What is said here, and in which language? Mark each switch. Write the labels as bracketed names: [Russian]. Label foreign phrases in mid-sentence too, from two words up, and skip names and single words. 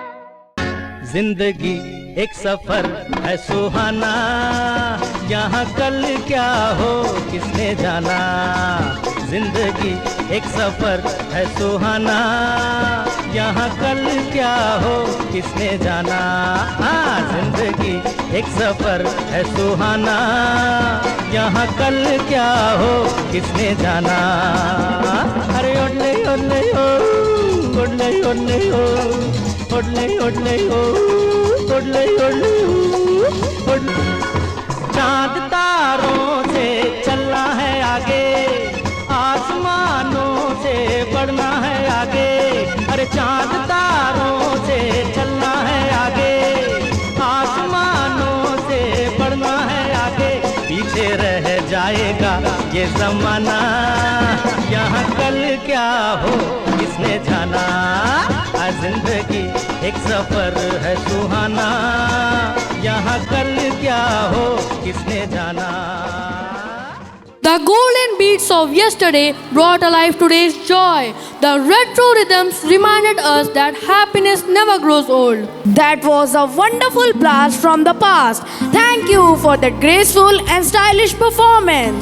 [Hindi] जिंदगी एक सफर है सुहाना यहाँ कल क्या हो किसने जाना जिंदगी एक सफर है सुहाना यहाँ कल क्या हो किसने जाना हाँ जिंदगी एक सफर है सुहाना यहाँ कल क्या हो किसने जाना अरे ओडले ओडले ओ ओडले ओडले ओ ओडले ओडले ओ ओडले ओडले ओ चांद तारों से चलना है आगे आसमानों से बढ़ना है आगे अरे चांद तारों से चलना है आगे आसमानों से बढ़ना है आगे पीछे रह जाएगा ये ज़माना यहाँ कल क्या हो किसने जाना जिंदगी एक सफर है सुहाना यहाँ कल क्या हो किसने जाना [English] The golden beats of yesterday brought alive today's joy. The retro rhythms reminded us that happiness never grows old. That was a wonderful blast from the past. Thank you for that graceful and stylish performance.